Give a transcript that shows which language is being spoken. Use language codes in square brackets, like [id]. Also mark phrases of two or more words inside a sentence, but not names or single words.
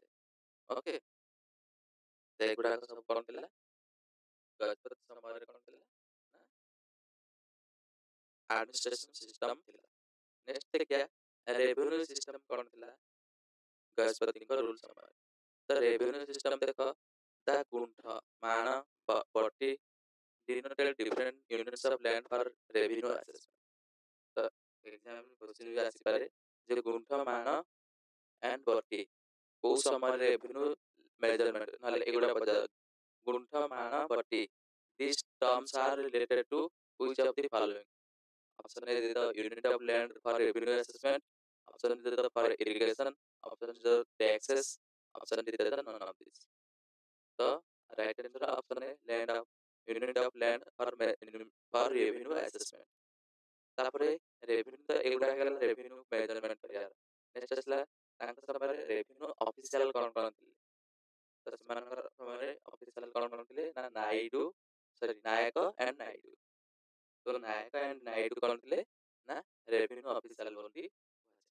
[or] ଓକେ, ଏଗୁଡାକ ସବୁ କଣ ଥିଲା, ଗଜପତି ସମୟରେ କଣ ଥିଲା ନା [en] administration system [or] ଥିଲା। ନେକ୍ସଟ ଦେଖିବା [en] revenue system [or] କଣ ଥିଲା ଗଜପତିଙ୍କ ରୁଲ ସମୟରେ। [en] ତ revenue system [or] ଦେଖ, ତା ଗୁଣ୍ଠ, ମାଣ, ବଟି [en] denoted different units of land for revenue assessment. [or] ତ [en] exam question [or] ବି ଆସିପାରେ ଯେ ଗୁଣ୍ଠ, ମାଣ and ବଟି କୋଉ ସମୟରେ [en] revenue measurement, [or] ନହେଲେ ଏଗୁଡା ପଚାର। ଗୁଣ୍ଠ, ମାଣ, ବଟି, [en] these terms are related to which of the following? Option A is the unit of land for revenue assessment, option B is the for irrigation, option C is the taxes, option D is the none of these. ତ right answer option A, land of unit of land for revenue assessment. [or] ତାପରେ ରେଭିନ୍ୟୁ, ତ ଏଗୁଡା ହେଇଗଲା [en] revenue measurement [or] କରିବାର। ନେକ୍ସଟ ଆସିଲା ତାଙ୍କ ସମୟରେ [en] revenue official [or] କଣ କଣ ଥିଲେ। ତ ସେମାନଙ୍କର ସମୟରେ ଅଫିସିଆଲ କଣ କଣ ଥିଲେ ନା ନାୟକ ଆଣ୍ଡ ନାଇଡୁ। ତ ନାୟକ ଆଣ୍ଡ ନାଇଡୁ କଣ ଥିଲେ ନା [en] revenue official [or] ବୋଲି କୁହାଯାଏ।